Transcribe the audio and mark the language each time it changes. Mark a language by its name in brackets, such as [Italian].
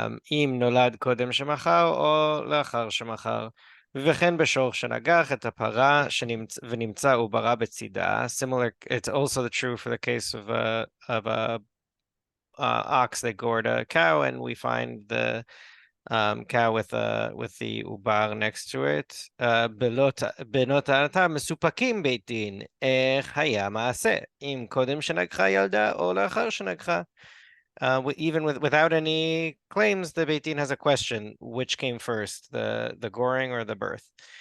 [Hebrew] אם נולד קודם שמחר או לאחר שמחר. וכן בשור שנגח את הפרה ונמצא עוברה בצידה. [English] Similar, it's also true for the case of a ox that gored a cow, and we find the cow with the ubar next to it. [Hebrew] בנות הענתה מסופקים בית דין, איך היה מעשה, אם קודם שנגחה ילדה או לאחר שנגחה. [English] Even without any claims, the Beit Din has a question: which came first, the goring or the birth?